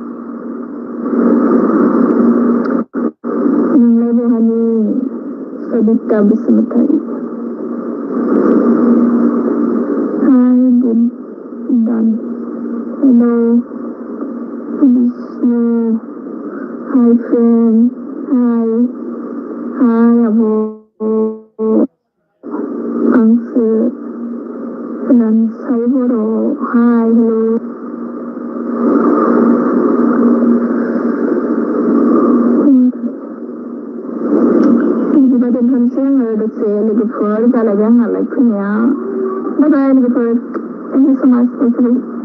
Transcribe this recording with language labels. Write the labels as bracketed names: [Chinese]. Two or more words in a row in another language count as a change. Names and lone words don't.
[Bodo] नोंलाय बहानि सबिता बसुमतारी [English] hi good dawn hello [Bodo] Vishnu. [English] Hi friend. Hi. Hi Abo. Angsu. Nan Saiboro. Hi. Hello. [Bodo] बिदिबा दोनथ'नोसै आङो दसे लोगोफोर जालायबाय आंनालाय फैनाया [English] bye bye [Bodo] लोगोफोर [English] thank you so much for